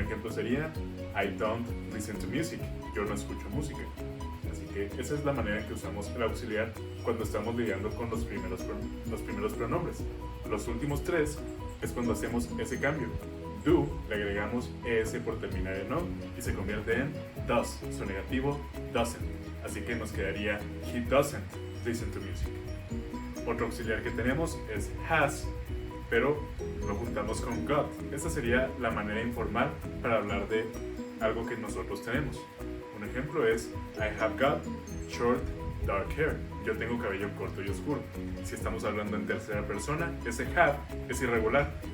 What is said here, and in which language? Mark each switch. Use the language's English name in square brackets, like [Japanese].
[Spanish] Un ejemplo sería [English] I don't listen to music. [Spanish] Yo no escucho música. Así que esa es la manera en que usamos el auxiliar cuando estamos lidiando con los primeros pronombres. Los últimos tres es cuando hacemos ese cambio. Do, le agregamos es por terminar en no y se convierte en does. Su negativo, doesn't. Así que nos quedaría [English] he doesn't listen to music. [Spanish] Otro auxiliar que tenemos es has, pero lo juntamos con got. Esta sería la manera informal para hablar de algo que nosotros tenemos. Un ejemplo es [English] I have got short dark hair. [Spanish] Yo tengo cabello corto y oscuro. Si estamos hablando en tercera persona, ese have es irregular.